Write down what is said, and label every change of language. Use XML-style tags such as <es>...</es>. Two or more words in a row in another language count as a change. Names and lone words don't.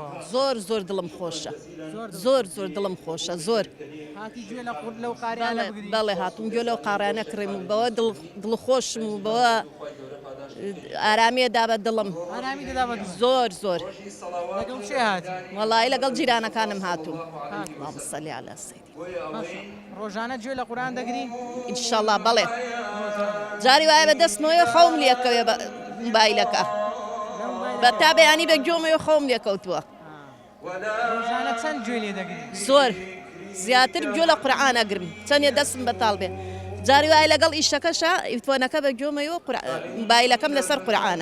<ckb>زۆر دڵم خۆشە زۆر دڵم خۆشە زۆر هاتی گوێ لەو قاریانە بگری بەڵێ هاتوم گوێ لەو قاڕیانە کڕیم و بەوە دڵخۆشم و بەوە ئارامێدا بە دڵم ئارامی دەدا بە زۆر لەگەڵ شێ هاتی وەڵایی لەگەڵ جیرانەکانم هاتووم</ckb> <ar>اللهم صل على سيدي</ar> <ckb>ڕۆژانە گوێ لە قورئان دەگری ئینشاءالله بەڵێ جاری وایە بە دەستمەوەی خەوم لێکەوێ بە مۆبایلەکە بە تا بەیانی بە گوێمەوە خەوم لێکەوتووە ڕۆژانە چەند گوێ لێ دەگری زۆر زیاتر گوێ لە قورئانە گرم چەندێ دەستم بەتاڵ بێ جاری وایە لەگەڵ ئیشەکەشە ئیفۆنەکە بە گوێمەوە مۆبایلەکەم لەسەر قورئانە</ckb>